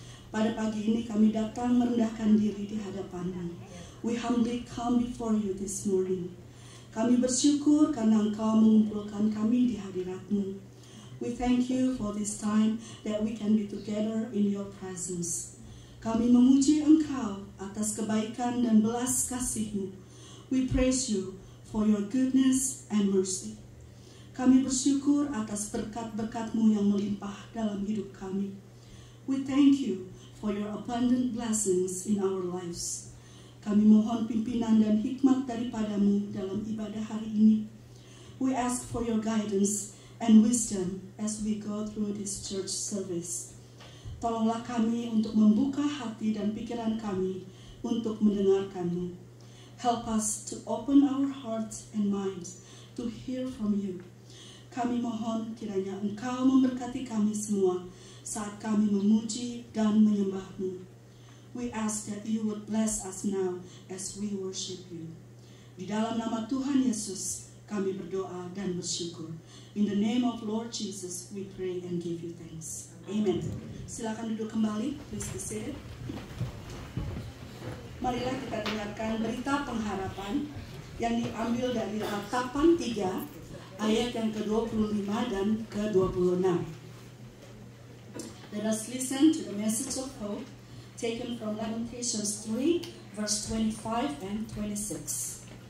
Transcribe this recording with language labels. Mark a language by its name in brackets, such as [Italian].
[Indonesian] Pada pagi ini kami datang merendahkan diri di hadapan-Mu. [English] We humbly come before you this morning. [Indonesian] Kami bersyukur karena Engkau mengumpulkan kami di hadirat-Mu. [English] We thank you for this time that we can be together in your presence. [Indonesian] Kami memuji Engkau atas kebaikan dan belas kasih-Mu. [English] We praise you for your goodness and mercy. [Indonesian] Kami bersyukur atas berkat-berkat-Mu yang melimpah dalam hidup kami. [English] We thank you for your abundant blessings in our lives. [Indonesian] Kami mohon pimpinan dan hikmat daripada-Mu dalam ibadah hari ini. [English] We ask for your guidance and wisdom as we go through this church service. [Indonesian] Tolonglah kami untuk membuka hati dan pikiran kami untuk mendengarkan-Mu. [English] Help us to open our hearts and minds to hear from you. [Indonesian] Kami mohon kiranya Engkau memberkati kami semua saat kami memuji dan menyembah-Mu. [English] We ask that you would bless us now as we worship you. [Indonesian] Di dalam nama Tuhan Yesus kami berdoa dan bersyukur. [English] In the name of Lord Jesus, we pray and give you thanks. [Indonesian] Amen. Silakan duduk kembali. [English] Please be seated. [Indonesian] Marilah kita dengarkan berita pengharapan yang diambil dari Ratapan 3 ayat yang ke-25 dan ke-26. [English] Let us listen to the message of hope taken from Lamentations 3 verse 25 and 26.